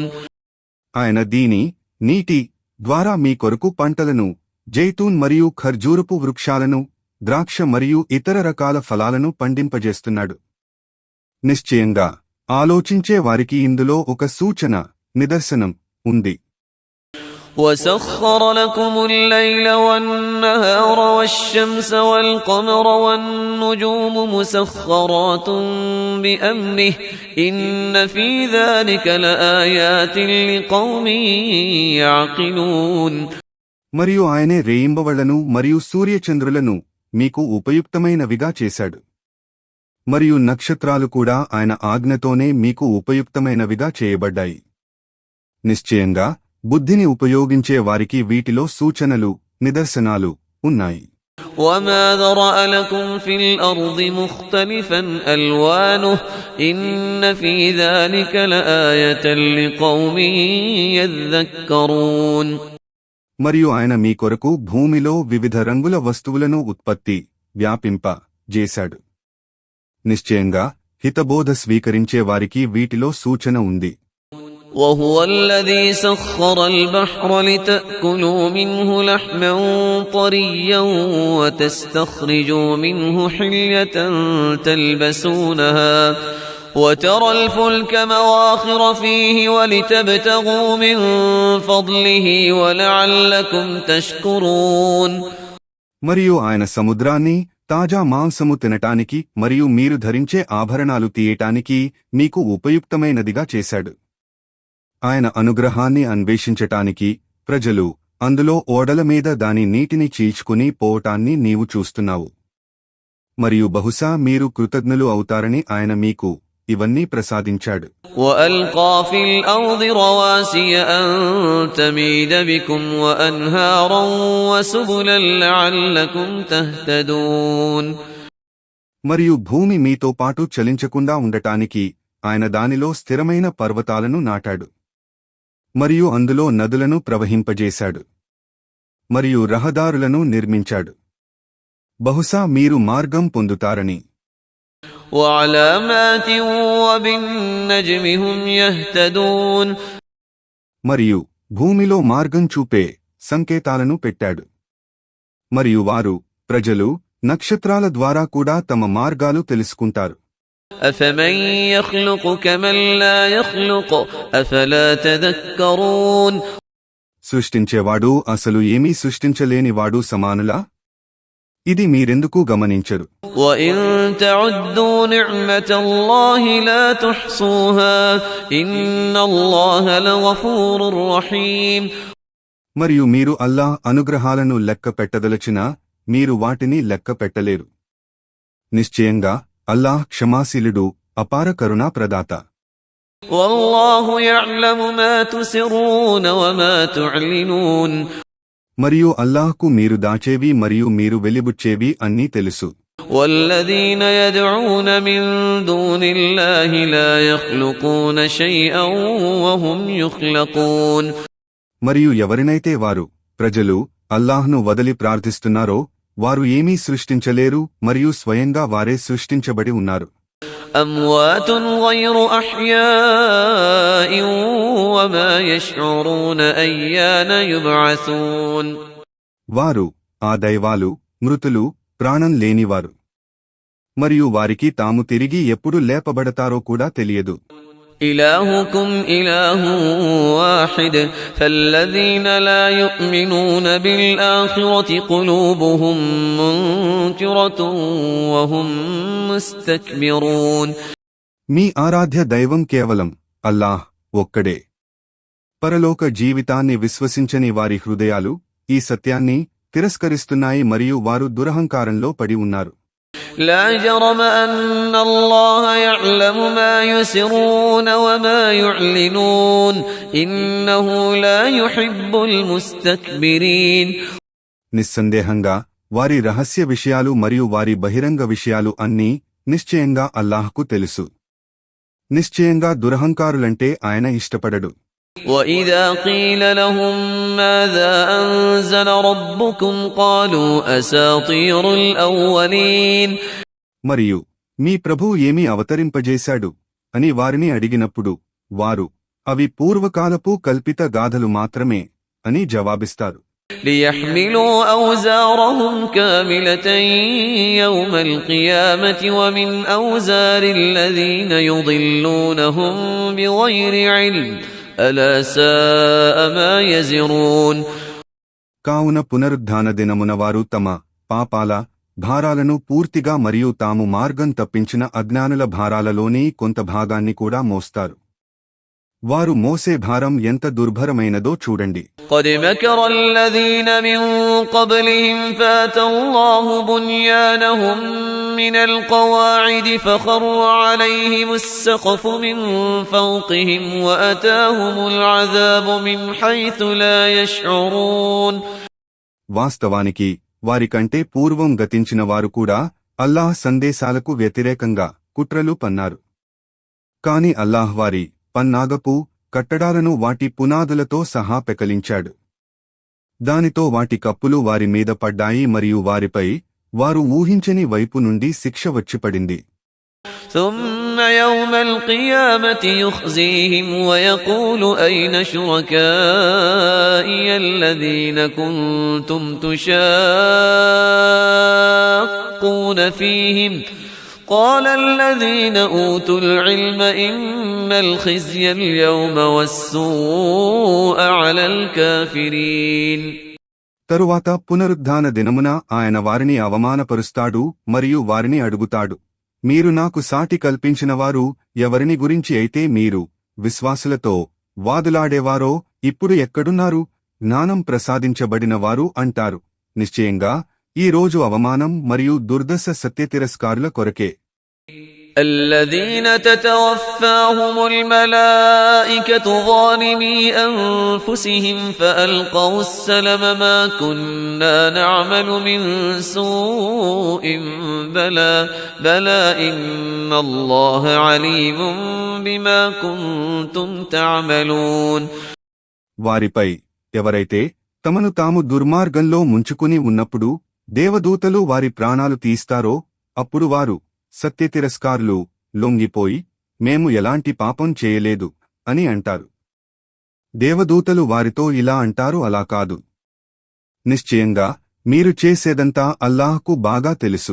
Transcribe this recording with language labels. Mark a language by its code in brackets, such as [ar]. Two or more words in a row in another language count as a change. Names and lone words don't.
[te] ఆయన దీని, నీటి ద్వారా మీ కొరకు పంటలను, జైతూన్ మరియు ఖర్జూరపు వృక్షాలను, ద్రాక్ష మరియు ఇతర రకాల ఫలాలను పండింపజేస్తున్నాడు. నిశ్చయంగా ఆలోచించే వారికి ఇందులో ఒక సూచన, నిదర్శనం ఉంది. [ar] وَسَخَّرَ لَكُمُ اللَّيْلَ وَالنَّهَارَ وَالشَّمْسَ وَالْقَمَرَ وَالنُّجُومُ مُسَخَّرَاتٌ بِأَمْرِهِ إِنَّ فِي ذَلِكَ لَآيَاتٍ لِقَوْمٍ يَعْقِلُونَ. [te] మరియు ఆయనే రేయింబవళ్లను మరియు సూర్యచంద్రులను మీకు ఉపయుక్తమైనవిగా చేశాడు. మరియు నక్షత్రాలు కూడా ఆయన ఆజ్ఞతోనే మీకు ఉపయుక్తమైనవిగా చేయబడ్డాయి. నిశ్చయంగా బుద్ధిని ఉపయోగించే వారికి వీటిలో సూచనలు, నిదర్శనాలు ఉన్నాయి. [ar] وما ذرأ لكم في الأرض مختلفا ألوانه إن في ذلك لآية لقوم يذكرون. [te] మరియు ఆయన మీ కొరకు భూమిలో వివిధ రంగుల వస్తువులను ఉత్పత్తి, వ్యాపింప చేశాడు. నిశ్చయంగా హితబోధ స్వీకరించే వారికి వీటిలో సూచన ఉంది. [ar] وهو الذي سخر البحر لتأكلوا منه لحما طريا وتستخرجوا منه حلية تلبسونها وترى الفلك مواخر فيه ولتبتغوا من فضله ولعلكم تشكرون. [te] మరియు ఆయన సముద్రాన్ని తాజా మాంసము తినటానికి మరియు మీరు ధరించే ఆభరణాలు తీయటానికి మీకు ఉపయుక్తమైనదిగా చేశాడు. ఆయన అనుగ్రహాన్ని అన్వేషించటానికి ప్రజలు అందులో ఓడల మీద దాని నీటిని చీల్చుకుని పోవటాన్ని నీవు చూస్తున్నావు. మరియు బహుశా మీరు కృతజ్ఞులు అవుతారని ఆయన మీకు ఇవన్నీ ప్రసాదించాడు. [ar] وَأَلْقَى فِي الْأَرْضِ رَوَاسِيَ أَن تَمِيدَ بِكُمْ وَأَنْهَارًا وَسُبُلًا لَعَلَّكُمْ تَهْتَدُونَ. [te] మరియు భూమి మీతో పాటు చలించకుండా ఉండటానికి ఆయన దానిలో స్థిరమైన పర్వతాలను నాటాడు. మరియు అందులో నదులను ప్రవహింపజేశాడు. మరియు రహదారులను నిర్మించాడు. బహుశా మీరు మార్గం పొందుతారని. [ar] وَعَلَامَاتٍ وَبِالنَّجْمِ هُمْ يَهْتَدُونَ. [te] మరియు భూమిలో మార్గం చూపే సంకేతాలను పెట్టాడు. మరియు వారు ప్రజలు నక్షత్రాల ద్వారా కూడా తమ మార్గాలు తెలుసుకుంటారు. [ar] أَفَمَن يَخْلُقُ كَمَن لَّا يَخْلُقُ أَفَلَا تَذَكَّرُونَ. [te] సృష్టించేవాడు అసలు ఏమీ సృష్టించలేనివాడు సమానులా? ఇది మీరెందుకు గమనించరు? [ar] وَإِن تَعُدُّوا نِعْمَةَ اللَّهِ لَا تُحْصُوهَا إِنَّ اللَّهَ لَغَفُورٌ رَّحِيمٌ. [te] మరియు మీరు అల్లాహ్ అనుగ్రహాలను లెక్క పెట్టదలచినా మీరు వాటిని లెక్క పెట్టలేరు. నిశ్చయంగా అల్లాహ్ క్షమాశీలుడు, అపార కరుణా ప్రదాత. [ar] وَاللَّهُ يَعْلَمُ مَا تُسِرُّونَ وَمَا تُعْلِنُونَ. [te] మరియు అల్లాహ్కు మీరు దాచేవి మరియు మీరు వెలిబుచ్చేవి అన్నీ తెలుసు. [ar] وَالَّذِينَ يَدْعُونَ مِن دُونِ اللَّهِ لَا يَخْلُقُونَ شَيْئًا وَهُمْ يُخْلَقُونَ. [te] మరియు ఎవరినైతే వారు ప్రజలు అల్లాహ్ను వదిలి ప్రార్థిస్తున్నారో వారు ఏమీ సృష్టించలేరు మరియు స్వయంగా వారే సృష్టించబడి ఉన్నారు. [ar] أَمْوَاتٌ غَيْرُ أَحْيَاءٍ وَمَا يَشْعُرُونَ أَيَّانَ يُبْعَثُونَ. [te] వారు ఆ దైవాలు మృతులు, ప్రాణం లేనివారు. మరియు వారికి తాము తిరిగి ఎప్పుడు లేపబడతారో కూడా తెలియదు. [ar] إِلَٰهُكُمْ إِلَٰهٌ وَاحِدٌ فَالَّذِينَ لَا يُؤْمِنُونَ بِالْآخِرَةِ قُلُوبُهُم مُّنكِرَةٌ وَهُم مُّسْتَكْبِرُونَ. [te] మీ ఆరాధ్య దైవం కేవలం అల్లాహ్ ఒక్కడే. పరలోక జీవితాన్ని విశ్వసించని వారి హృదయాలు ఈ సత్యాన్ని తిరస్కరిస్తున్నాయి మరియు వారు దురహంకారంలో పడి ఉన్నారు. [ar] لا جرم أن الله يعلم ما يسرون وما يعلنون إنه لا يحب المستكبرين. [te] నిస్సందేహంగా వారి రహస్య విషయాలు మరియు వారి బహిరంగ విషయాలు అన్నీ నిశ్చయంగా అల్లాహ్కు తెలుసు. నిశ్చయంగా దురహంకారులంటే ఆయన ఇష్టపడడు. [ar] وَإِذَا قِيلَ لَهُم مَّاذَا أَنزَلَ رَبُّكُمْ قَالُوا أَسَاطِيرُ الْأَوَّلِينَ. [te] మరియు మీ ప్రభువు ఏమి అవతరింపజేశాడు అని వారిని అడిగినప్పుడు వారు అవి పూర్వకాలపు కల్పిత గాథలు మాత్రమే అని జవాబిస్తారు. [ar] لِيَحْمِلُوا أَوْزَارَهُمْ كَامِلَةً يَوْمَ الْقِيَامَةِ وَمِنْ أَوْزَارِ الَّذِينَ يُضِلُّونَهُم بِغَيْرِ عِلْمٍ أَلَا سَاءَ مَا يَزِرُونَ. [te] కావున పునరుద్ధాన దినమున వారు తమ పాపాల భారాలను పూర్తిగా మరియు తాము మార్గం తప్పించిన అజ్ఞానుల భారాలలోని కొంత భాగాన్ని కూడా మోస్తారు. వారు మోసే భారం ఎంత దుర్భరమైనదో చూడండి. [ar] قد مكر الذين من قبلهم فأتى الله بنيانهم من القواعد فخر عليهم السقف من فوقهم وأتاهم العذاب من حيث لا يشعرون. [te] వాస్తవానికి వారికంటే పూర్వం గతించిన వారు కూడా అల్లాహ్ సందేశాలకు వ్యతిరేకంగా కుట్రలు పన్నారు. కాని అల్లాహ్ వారి పన్నాగపు కట్టడాలను వాటి పునాదులతో సహా పెకలించాడు. దానితో వాటి కప్పులు వారి మీద పడ్డాయి మరియు వారిపై వారు ఊహించని వైపు నుండి శిక్ష వచ్చిపడింది. [ar] ثم يوم القيامة يخزيهم ويقول أين شركائي الذين كنتم تشاقون فيهم قال الذين أوتوا العلم إن الخزي اليوم والسوء على الكافرين. [te] తరువాత పునరుద్ధాన దినమున ఆయన వారిని అవమానపరుస్తాడు మరియు వారిని అడుగుతాడు, మీరు నాకు సాటి కల్పించినవారు ఎవరిని గురించి అయితే మీరు విశ్వాసులతో వాదులాడేవారో ఇప్పుడు ఎక్కడున్నారు? జ్ఞానం ప్రసాదించబడిన వారు అంటారు, నిశ్చయంగా ఈ రోజు అవమానం మరియు దుర్దశ సత్యతిరస్కారుల కొరకే. [ar] الذين تتوفاهم الملائكة ظالمي أنفسهم فألقوا السلم ما كنا نعمل من سوء بلى إن الله عليم بما كنتم تعملون. [te] వారిపై ఎవరైతే తమను తాము దుర్మార్గంలో ముంచుకుని ఉన్నప్పుడు దేవదూతలు వారి ప్రాణాలు తీస్తారో అప్పుడు వారు సత్యతిరస్కారులు లొంగిపోయి మేము ఎలాంటి పాపం చేయలేదు అని అంటారు. దేవదూతలు వారితో ఇలా అంటారు, అలా కాదు, నిశ్చయంగా మీరు చేసేదంతా అల్లాహ్కు బాగా తెలుసు.